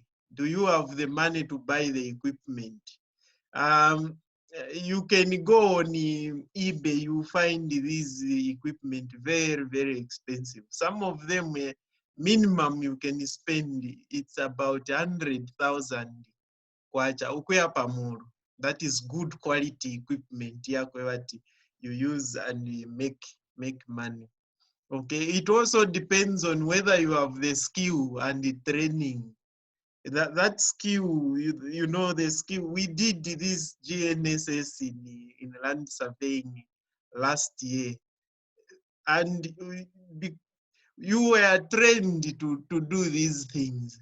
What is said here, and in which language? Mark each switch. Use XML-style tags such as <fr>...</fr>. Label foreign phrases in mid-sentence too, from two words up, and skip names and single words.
<en>Do you have the money to buy the equipment? You can go on eBay, you find these equipment very, very expensive. Some of them, minimum you can spend, it's about 100,000 kwacha</en> <bem>ukuya pamuru.</bem> <en>That is good quality equipment you use and you make money. Okay, it also depends on whether you have the skill and the training. That skill, you know the skill. We did this GNSS in land surveying last year, and you were trained to do these things.</en>